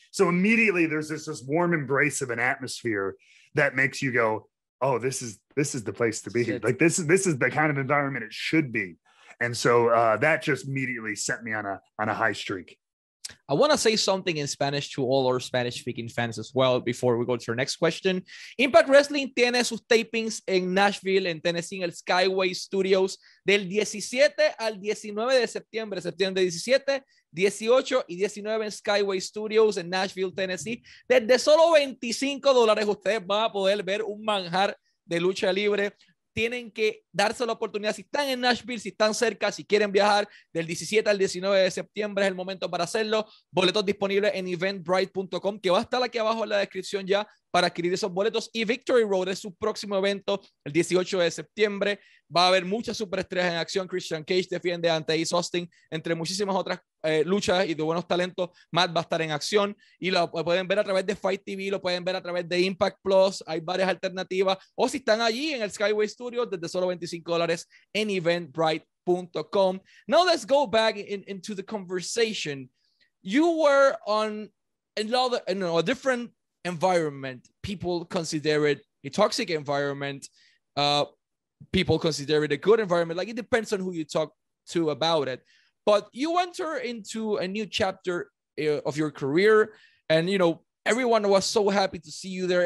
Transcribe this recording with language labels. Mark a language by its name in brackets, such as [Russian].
[English] So immediately there's this warm embrace of an atmosphere that makes you go, oh, this is the place to be. Shit. Like, this is the kind of environment it should be. And so that just immediately set me on a high streak. I want to say something in Spanish to all our Spanish-speaking fans as well before we go to our next question. [Spanish] Impact Wrestling tiene sus tapings en Nashville, en Tennessee, en el Skyway Studios, del 17 al 19 de septiembre, septiembre 17, 18 y 19 en Skyway Studios en Nashville, Tennessee. Desde solo $25 ustedes van a poder ver un manjar de lucha libre. Tienen que darse la oportunidad. Si están en Nashville, si están cerca, si quieren viajar del 17 al 19 de septiembre, es el momento para hacerlo. Boletos disponibles en eventbrite.com, que va a estar aquí abajo en la descripción ya para adquirir esos boletos. Y Victory Road es su próximo evento el 18 de septiembre. Va a haber muchas superestrellas en acción. Christian Cage defiende ante Ace Austin, entre muchísimas otras luchas y de buenos talentos. Matt va a estar en acción y lo pueden ver a través de Fight TV, lo pueden ver a través de Impact Plus. Hay varias alternativas. O si están allí en el Skyway Studios, desde solo $25 en eventbrite.com. [English] Now let's go back into the conversation. You were on a different environment. People consider it a toxic environment. People consider it a good environment. Like, it depends on who you talk to about it. But you enter into a new chapter of your career, and everyone was so happy to see you there.